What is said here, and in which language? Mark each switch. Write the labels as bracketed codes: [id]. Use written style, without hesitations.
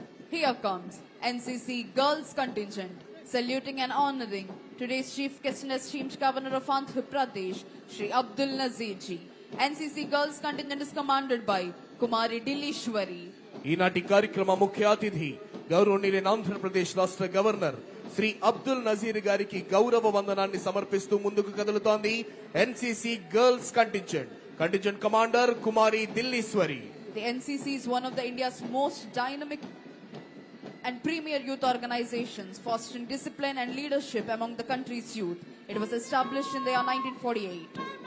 [en] Here comes NCC Girls Contingent, saluting and honoring today's Chief Guest and esteemed Governor of Andhra Pradesh, Shri Abdul Nazir Ji. NCC Girls Contingent is commanded by Kumari Dillishwari. [te] ఈనాటి కార్యక్రమ ముఖ్య అతిథి గౌరవనీయులైన ఆంధ్రప్రదేశ్ రాష్ట్ర governor Shri Abdul Nazir గారికి గౌరవ వందనాన్ని సమర్పిస్తూ ముందుకు కదులుతోంది NCC girls contingent. Contingent commander Kumari దిల్లీశ్వరి. [en] The NCC is one of the India's most dynamic and premier youth organizations, fostering discipline and leadership among the country's youth. It was established in the year 1948.